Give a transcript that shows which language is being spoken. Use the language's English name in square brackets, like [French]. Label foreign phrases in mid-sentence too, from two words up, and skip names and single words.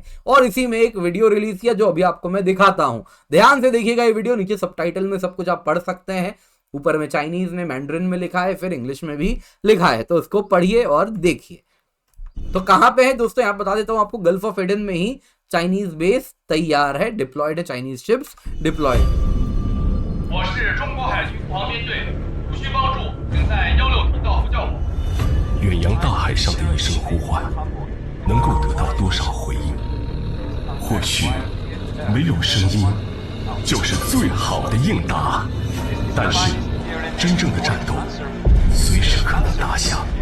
[Hindi] और इसी में एक वीडियो रिलीज किया जो अभी आपको मैं दिखाता हूं, ध्यान से देखिएगा ये वीडियो, नीचे सबटाइटल में सब कुछ आप पढ़ सकते हैं, ऊपर में चाइनीज में मैंड्रिन में लिखा है, फिर इंग्लिश में भी लिखा है, तो उसको पढ़िए और देखिए। तो कहां पे है दोस्तों, यहां बता देता हूं आपको, गल्फ ऑफ एडन में ही [English] Chinese base [Hindi] तैयार है, डिप्लॉयड है, [English] Chinese ships deployed. [Chinese] 我是中国海军航编队，无需帮助，请在16频道呼叫我。远洋大海上的一声呼唤，能够得到多少回应？或许没有声音就是最好的应答，但是真正的战斗随时可能打响。